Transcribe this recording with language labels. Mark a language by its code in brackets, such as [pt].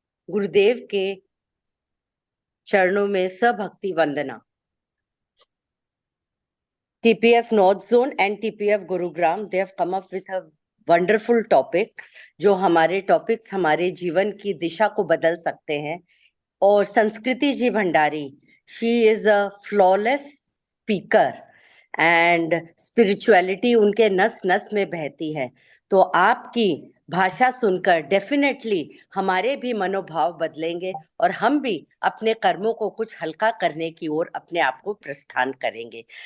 [hi] गुरुदेव के चरणों में सभक्ति वंदना। [en] TPF North Zone and TPF Gurugram, they have come up with a wonderful topic, [hi] जो हमारे टॉपिक्स हमारे जीवन की दिशा को बदल सकते हैं। और संस्कृति जी Bhandari, [en] she is a flawless speaker and spirituality [hi] उनके नस नस में बहती है। तो आपकी भाषा सुनकर डेफिनेटली हमारे भी मनोभाव बदलेंगे और हम भी अपने कर्मों को कुछ हल्का करने की ओर अपने आप को प्रस्थान करेंगे।